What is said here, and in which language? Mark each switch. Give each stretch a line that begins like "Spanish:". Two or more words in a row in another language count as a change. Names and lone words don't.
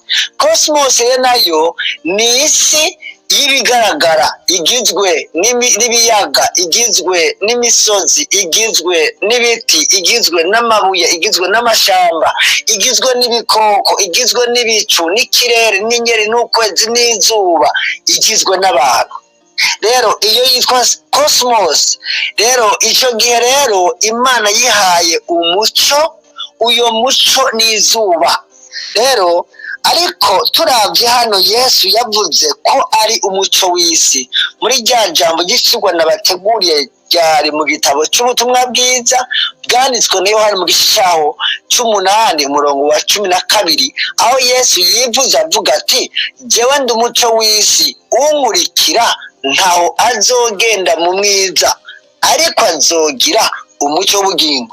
Rundi: Cosmos rero nayo ni isi y'ibigaragara, igizwe n'ibiyaga, igizwe n'imisozi, igizwe n'ibiti, igizwe n'amabuye, igizwe n'amashamba, igizwe n'ibikoko, igizwe n'ibicu, n'ikirere, n'inyenyeri, n'ukwezi, n'izuba, igizwe n'abantu. Rero iyo yitwa cosmos. Rero icyo gihe rero Imana yihaye umucyo, uyo mucyo n'izuba. Rero ariko turavye hano Yesu yavuze ko ari umucyo w'isi. Muri rya jambo ry'ikigwa nabateguriye ryari mu gitabo cy'ubutumwa bwiza bwanditswe na Yohana mu gice cyaho 8 umurongo wa 12, aho Yesu yivuze avuga ati, jewe ndi umucyo w'isi, unkurikira ntaho azogenda mu mwiza, ariko azogira umucyo w'ubugingo.